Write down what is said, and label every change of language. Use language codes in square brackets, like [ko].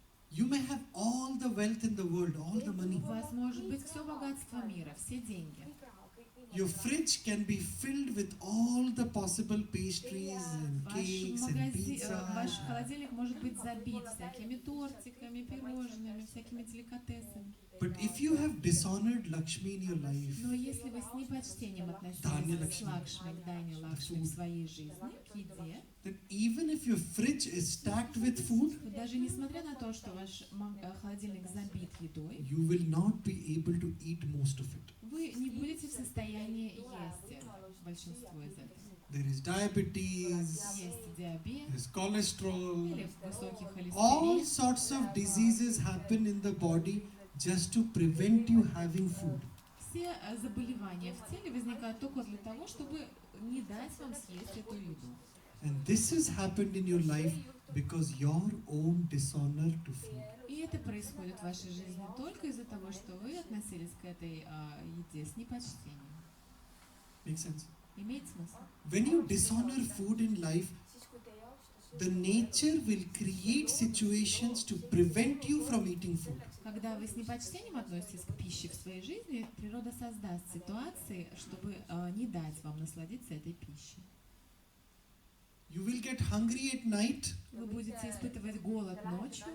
[en] You may have all the wealth in the world, all the money. [ru] У вас может быть все богатство мира, все деньги. [en] Your fridge can be filled with all the possible pastries and cakes and pizza. [ru] Ваш холодильник может быть забит всякими тортиками, пирожными, всякими деликатесами. [en] But if you have dishonored Lakshmi in your life, [ru] Но если вы с непочтением Дханья относитесь к Лакшми. Лакшми, к Дханье Лакшми в своей жизни, к еде, [en] then even if your fridge is stacked with food, [ru] то даже несмотря на то, что ваш холодильник забит едой, [en] you will not be able to eat most of it. [ru] вы не будете в состоянии есть большинство из этого. [en] There is diabetes, [ru] Есть диабет [en] there is cholesterol, [ru] или высокий [en] all [ru] холестерин. [en] sorts of diseases happen in the body just to prevent you having food. [ru] Все заболевания в теле возникают только для того, чтобы не дать вам съесть эту еду. [en] And this has happened in your life because your own dishonor to food. [ru] И это происходит в вашей жизни только из-за того, что вы относились к этой еде с непочтением. [en] Make sense? [ru] Имеет смысл? [en] When you dishonor food in life, the nature will create situations to prevent you from eating food. [ru] когда вы с непочтением относитесь к пище в своей жизни, природа создаст ситуации, чтобы не дать вам насладиться этой пищей. [en] You will get hungry at night, [ru] Вы будете испытывать голод ночью,